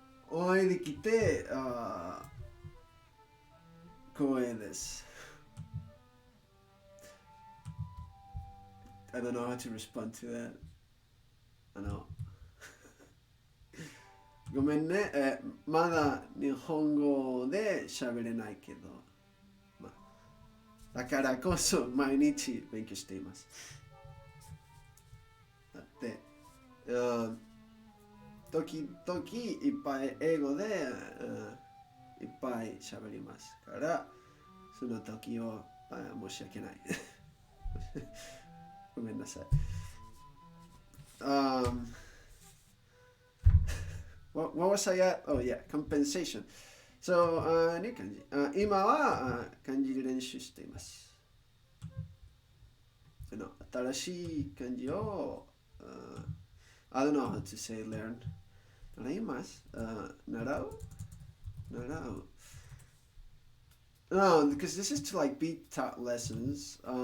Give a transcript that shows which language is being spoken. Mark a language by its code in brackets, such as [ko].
[ja] お会いできて、光栄です。 [en] I don't know how to respond to that. [ja] ごめんね、まだ日本語で喋れないけど、だからこそ毎日勉強しています。だって、時々いっぱい英語で、いっぱい喋りますから、その時を、申し訳ない。ごめんなさい。 [en] What was I at? Oh yeah, compensation. So, ね、漢字。 [ja] 今は漢字で練習しています。新しい漢字を、 [en] I don't know how to say learn. [ja] 習います。 [en] 習う No, because this is to like be taught lessons.